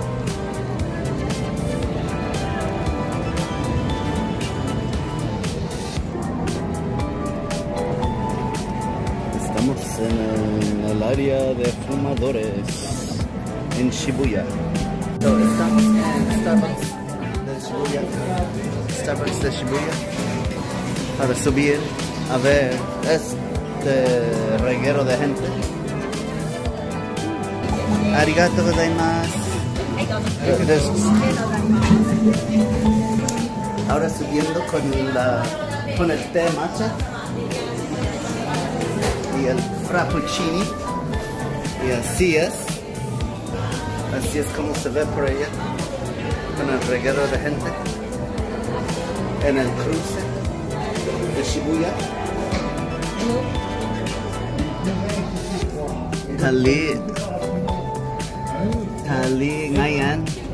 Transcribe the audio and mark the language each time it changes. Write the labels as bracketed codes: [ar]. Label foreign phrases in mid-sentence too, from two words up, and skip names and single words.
[es] Estamos en el área de fumadores en Shibuya. Estamos en Starbucks de Shibuya. Starbucks de Shibuya. Para subir a ver este reguero de gente. [ja] ありがとうございます. [es] Ahora subiendo con el té matcha y el frappuccini. Y así es como se ve por allá, con el reguero de gente en el cruce de Shibuya. Tali ngayon.